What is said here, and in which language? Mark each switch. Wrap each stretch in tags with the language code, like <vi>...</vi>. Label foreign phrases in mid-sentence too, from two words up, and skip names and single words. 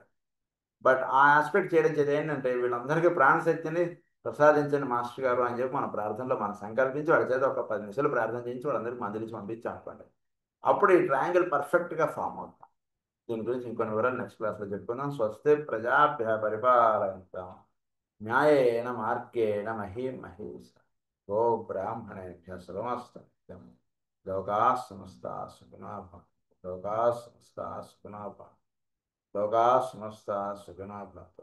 <te>బట్ ఆ ఆస్పెక్ట్ చేయడం చేత ఏంటంటే వీళ్ళందరికీ ప్రాణశక్తిని ప్రసాదించండి మాస్టర్ గారు అని చెప్పి మన ప్రార్థనలో మనం సంకల్పించి వాళ్ళ చేత ఒక 10 నిమిషాలు ప్రార్థన చేయించి వాళ్ళందరికీ మందులించి పంపించి అనుకోండి, అప్పుడు ఈ</te> <en>triangle perfect-ga form</en> <te>అవుతుంది. దీని గురించి ఇంకొన్ని వివరాలు</te> <en>next class-lo</en> <te>చెప్పుకుందాం.</te> <sa>స్వస్తి ప్రజాభ్య పరిపాలయంతాం న్యాయేన మార్గేణ మహీం మహేశ. గో బ్రాహ్మణేభ్య శుభమస్తు. లోకా సమస్తా సుఖినో భవంతు. లోకా సమస్తా సుఖినో భవంతు. లోకా సమస్తా సుఖినో భవంతు.</sa>